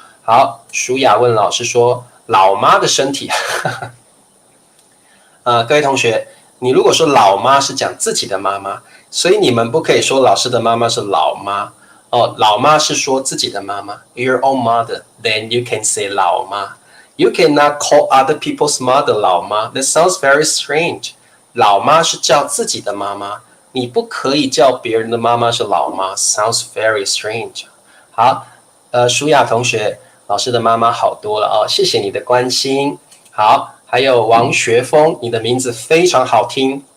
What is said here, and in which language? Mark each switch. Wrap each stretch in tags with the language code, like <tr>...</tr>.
<zh>好，淑雅问老师说，老妈的身体，各位同学，你如果说老妈是讲自己的妈妈，所以你们不可以说老师的妈妈是老妈。哦，老妈是说自己的妈妈 ，</zh> <en>your own mother. Then you can say 老妈。 You cannot call other people's mother 老妈。 That sounds very strange.</en> <zh>老妈是叫自己的妈妈，你不可以叫别人的妈妈是老妈。</zh> <en>Sounds very strange.</en> <zh>好，舒雅同学，老师的妈妈好多了哦，谢谢你的关心。好，还有王学峰，你的名字非常好听。</zh>